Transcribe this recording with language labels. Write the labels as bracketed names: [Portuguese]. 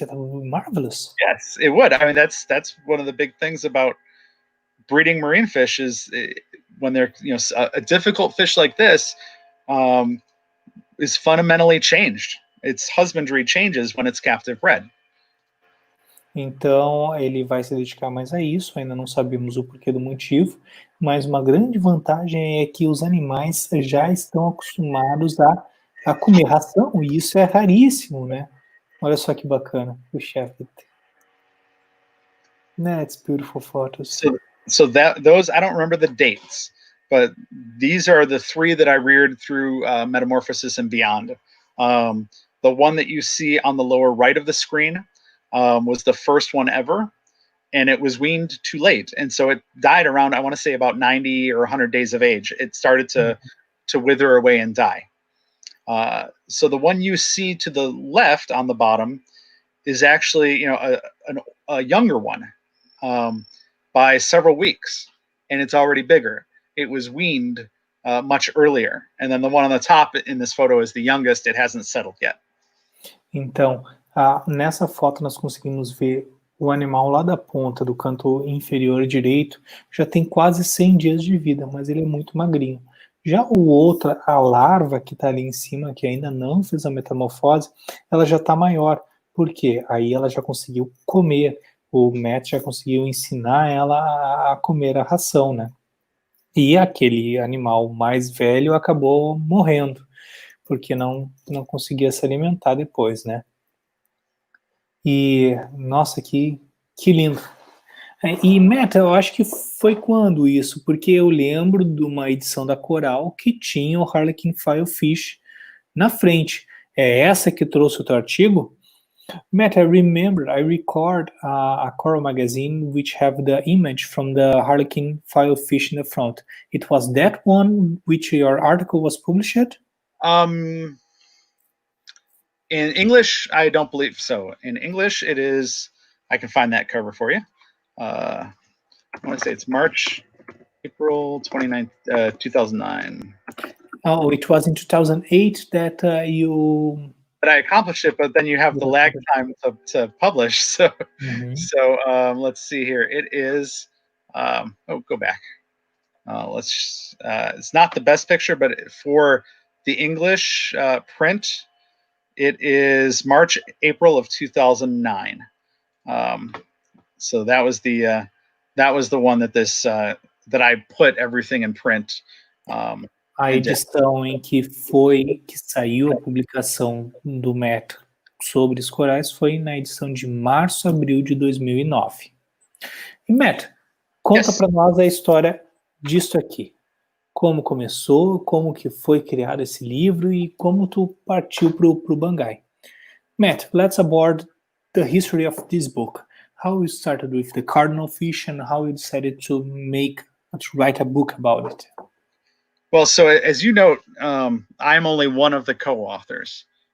[English] That would be marvelous. Yes, it would. I mean, that's one of the big things about breeding marine fish is when they're, a difficult fish like this is fundamentally changed. Its husbandry changes when it's captive bred. [Portuguese] Então, ele vai se dedicar mais a isso, ainda não sabemos o porquê do motivo, mas uma grande vantagem é que os animais já estão acostumados a comer ração, e isso é raríssimo, né? Olha só que bacana, o chefe. [English] That's beautiful photos. So those, I don't remember the dates, but these are the 3 that I reared through metamorphosis and beyond. The one that you see on the lower right of the screen was the first one ever, and it was weaned too late, and so it died around, I want to say, about 90 or 100 days of age. It started to wither away and die. So the one you see to the left on the bottom is actually, a younger one by several weeks, and it's already bigger. It was weaned much earlier, and then the one on the top in this photo is the youngest. It hasn't settled yet. [Portuguese] Então, nessa foto nós conseguimos ver o animal lá da ponta do canto inferior direito, já tem quase 100 dias de vida, mas ele é muito magrinho. Já o outro, a larva que está ali em cima, que ainda não fez a metamorfose, ela já está maior. Por quê? Aí ela já conseguiu comer, o Matt já conseguiu ensinar ela a comer a ração, né? E aquele animal mais velho acabou morrendo, porque não conseguia se alimentar depois, né? E, nossa, que lindo. E, Matt, eu acho que foi quando isso? Porque eu lembro de uma edição da Coral que tinha o Harlequin Filefish na frente. É essa que trouxe o teu artigo? [English] Matt, I record a Coral magazine which have the image from the Harlequin Filefish in the front. It was that one which your article was published? In English, I don't believe so. In English, it is. I can find that cover for you. I want to say it's March, April 29th, 2009. Oh, it was in 2008 that you... But I accomplished it, but then you have the lag time to publish. So, let's see here. It is, go back. It's not the best picture, but for the English print, it is March, April of 2009. So that was the one that that I put everything in print. [Portuguese] A edição em que saiu a publicação do Matt sobre os corais foi na edição de março, abril de 2009. E Matt, conta para nós a história disso aqui. Como começou, como que foi criado esse livro e como tu partiu pro Bangai. [English] Matt, let's aboard the history of this book. How you started with the cardinal fish and how you decided to write a book about it. Well, so as you note, I'm only one of the co-authors.